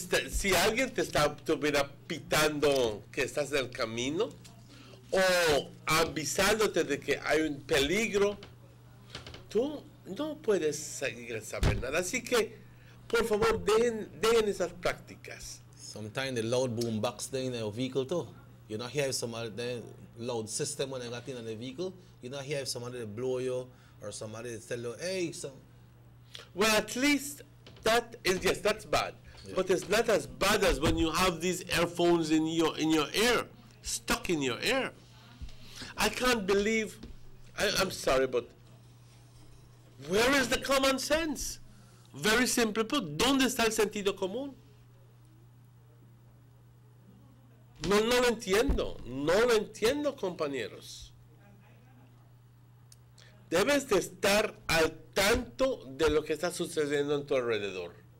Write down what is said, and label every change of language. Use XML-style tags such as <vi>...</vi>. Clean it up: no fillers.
<es>Si alguien te estuviera pitando que estás en el camino o avisándote de que hay un peligro, tú no puedes saber nada. Así que, por favor, dejen esas prácticas.</es> <en>Sometimes the loud boom box there in the vehicle too. You not hear if somebody the loud system when I got in the vehicle. You not hear if somebody blow you or somebody tell you, hey, Well, at least that's bad. Yeah. But it's not as bad as when you have these earphones in your ear, stuck in your ear. I can't believe. I'm sorry, but where is the common sense? Very simple put.</en> <es>¿Dónde está el sentido común? No lo entiendo, compañeros. Debes de estar al tanto de lo que está sucediendo en tu alrededor.</es>